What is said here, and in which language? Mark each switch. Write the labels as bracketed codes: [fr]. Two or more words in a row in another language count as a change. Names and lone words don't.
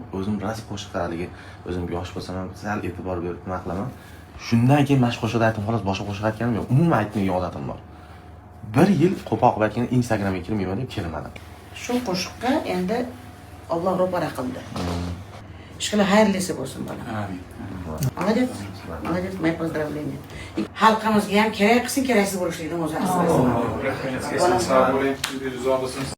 [uz] O'zim rost qo'shiqlarga o'zimga yosh bo'lsam ham sal e'tibor berib nima qilaman. Shundan keyin mana shu qo'shiqda aytdim, xolos boshqa qo'shiq aytganim yo'q. Umuman aytmagan odatim bor. 1 yil qo'poq aytgan Instagramga kirmayman deb kirmadim. Shu qo'shiqqa endi Alloh ro'para qildi. Ishqilib xayrlisi bo'lsin bola. Amin. [ru] Молодец. Молодец, мои поздравления. [uz] Xalqimizga ham kerak qilsin, keraksiz bo'lishlikdan o'zi aslo. Rahmat. Sog' bo'ling. Rizo bo'lsin.